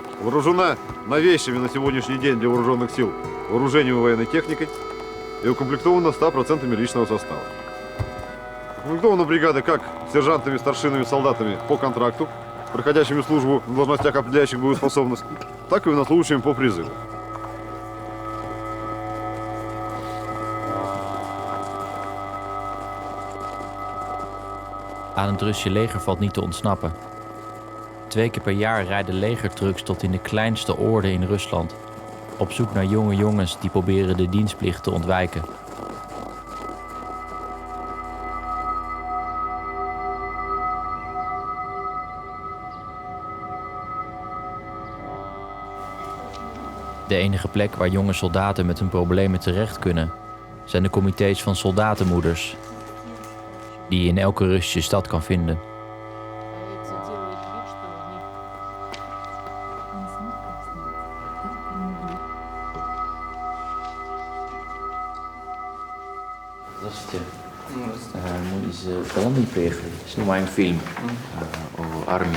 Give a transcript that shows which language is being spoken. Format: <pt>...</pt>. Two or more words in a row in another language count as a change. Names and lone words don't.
<ru>Вооружена новейшими на сегодняшний день для вооруженных сил вооружением и военной техникой и укомплектована 100% личного состава. Укомплектована бригада как сержантами, старшинами, солдатами по контракту, проходящими службу в должностях, определяющих боеспособность, так и военнослужащими по призыву.</ru> <nl>Aan het Russische leger valt niet te ontsnappen. 2 keer per jaar rijden legertrucks tot in de kleinste oorden in Rusland, op zoek naar jonge jongens die proberen de dienstplicht te ontwijken. De enige plek waar jonge soldaten met hun problemen terecht kunnen, zijn de comité's van soldatenmoeders, die je in elke Russische stad kan vinden.</nl> <ru>Здравствуйте. Мы из Коломны приехали, снимаем фильм о армии.</ru>